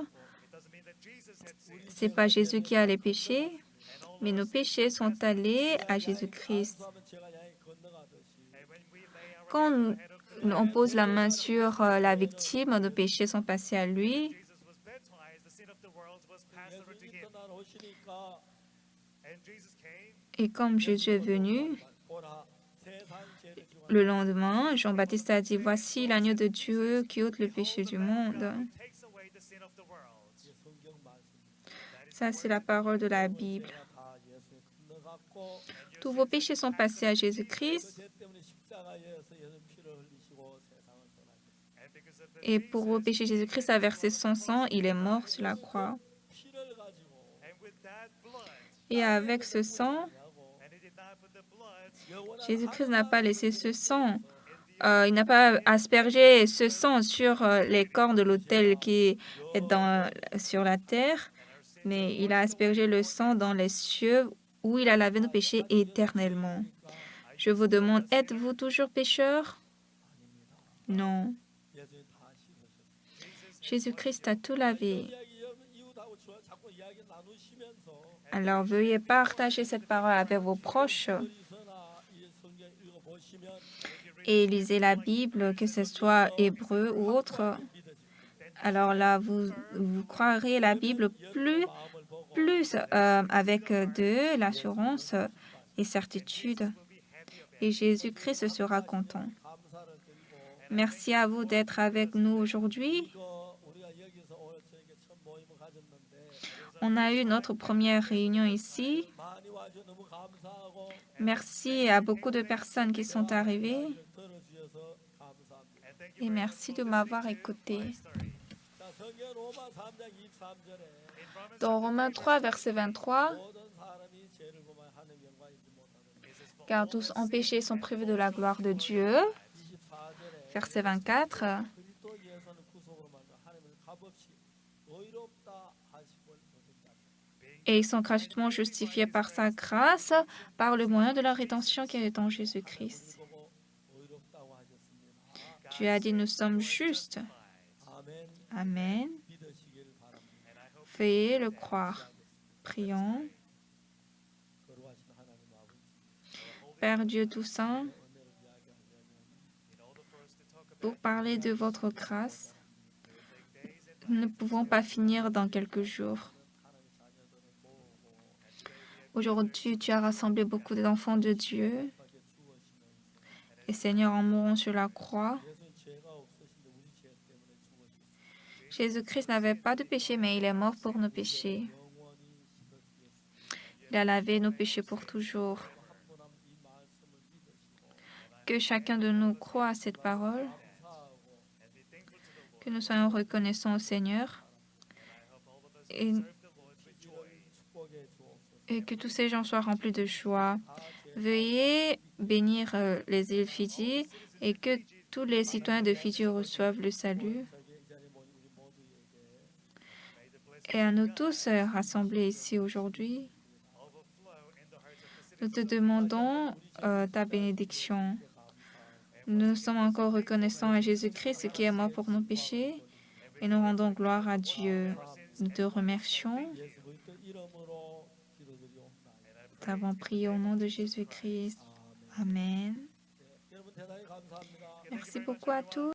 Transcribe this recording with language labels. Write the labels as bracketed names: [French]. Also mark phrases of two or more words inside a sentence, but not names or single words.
[English] It doesn't mean that Jesus had sinned. [French] c'est pas Jésus qui a les péchés, mais nos péchés sont allés à Jésus-Christ. [Korean] 하면 제가 양이 건너가듯이 [English] And when we lay our [French] Quand [English] head of [French] on pose la main sur la victime, nos péchés sont passés à lui. [English] Jesus was baptized, the sin of the world was passed over to [Korean] 예수님 [English] him. [Korean] 떠나 오시니까 [English] And Jesus came. [French] Et comme Jésus est venu, [Korean] 보라 세상 죄를 지고 [French] le lendemain, Jean-Baptiste a dit, voici l'agneau de Dieu qui ôte le péché du monde. [English] Takes away the sin of the world. [Korean] 성경 말씀. [French] Ça, c'est la parole de la Bible. [Korean] 다 예수님 건너갔고 [French] Tous vos péchés sont passés à Jésus-Christ. [Korean] 죄 때문에 십자가에서 예수님 피를 흘리시고 세상을 떠나셨습니다. [English] And because of the [French] Et pour vos péchés, Jésus-Christ a versé son sang. Il est mort sur la croix. [Korean] 피를 가지고 [English] and with that blood, [French] Et avec ce sang, [Korean] 하고 [English] and he did not put the blood [Korean] 영원한 [French] Jésus-Christ n'a pas laissé ce sang. Il n'a pas aspergé ce sang sur les corps de l'autel qui est sur la terre, mais il a aspergé le sang dans les cieux où il a lavé nos péchés éternellement. Je vous demande, êtes-vous toujours pécheur? Non. [Korean] 예수님 다 씻으셨어요. [French] Jésus-Christ a tout lavé. [Korean] 이야기 이웃하고 자꾸 이야기 나누시면서 [French] Alors veuillez partager cette parole avec vos proches [Korean] 어디서나 이 성경 읽어 보시면 [French] et lisez la Bible, que ce soit hébreu ou autre. Alors là, vous croirez la Bible plus avec de l'assurance et certitude. Et Jésus-Christ sera content. [Korean] 감사를 드리고 [French] Merci à vous d'être avec nous aujourd'hui. [Korean] 이거 우리가 여기서 오늘 저녁에 처음 모임을 가졌는데 [French] On a eu notre première réunion ici. [Korean] 많이 와주 너무 감사하고 [French] Merci à beaucoup de personnes qui sont arrivées [Korean] 들어주셔서 감사합니다. [French] et merci de m'avoir écouté. [Korean] 자, 성경 로마 3장 23절에 [French] Dans Romains 3, verset 23, [Korean] 모든 사람이 죄를 범하여 하나님 영광 있지 못하는 [French] car tous ont péché et sont privés de la gloire de Dieu. [Korean] 24절에 [French] Verset 24, [Korean] 그리스도 예수는 구속으로 만나 하나님을 값없이 의롭다 하시고 보셨다. [French] et ils sont gratuitement justifiés par sa grâce, par le moyen de la rédemption qui est en Jésus-Christ. [Korean] 보고 의롭다고 하셨습니다. [French] Tu as dit, nous sommes justes. [Korean] 아멘. [French] Amen. [Korean] 믿으시길 바랍니다. [French] Veuillez le croire. Prions. [Korean] 거룩하신 하나님 아버지, [French] Père Dieu Tout-Saint, [Korean] 은혜를 이야기하려면 [French] pour parler de votre grâce, nous ne pouvons pas finir dans quelques jours. Aujourd'hui, tu as rassemblé beaucoup d'enfants de Dieu. Et Seigneur, en mourant sur la croix, [Korean] 예수님 죄가 없으신데 우리 죄 때문에 죽으셨습니다. [French] Jésus-Christ n'avait pas de péché, mais il est mort pour nos péchés. [Korean] 영원히 씻어주겠습니다. [French] Il a lavé nos péchés pour toujours. [Korean] 한분한 이 말씀을 믿으시고 [French] Que chacun de nous croit à cette parole, [Korean] 감사하고 [French] que nous soyons reconnaissants au Seigneur et, [Korean] 축복해 주옵소서. [French] et que tous ces gens soient remplis de joie. Veuillez bénir les îles Fidji et que tous les citoyens de Fidji reçoivent le salut. [Korean] 저기 이 자리에 모인 우리 모두에게 [French] Et à nous tous rassemblés ici aujourd'hui, nous te demandons ta bénédiction. Nous sommes encore reconnaissants à Jésus-Christ qui est mort pour nos péchés et nous rendons gloire à Dieu. Nous te remercions. [Korean] 예수 그리스도 이름으로 기도드리옵나이다. [French] Nous avons prié au nom de Jésus-Christ. [Korean] 아멘. [French] Amen. [Korean] 여러분 대단히 감사합니다. [French] Merci beaucoup à tous.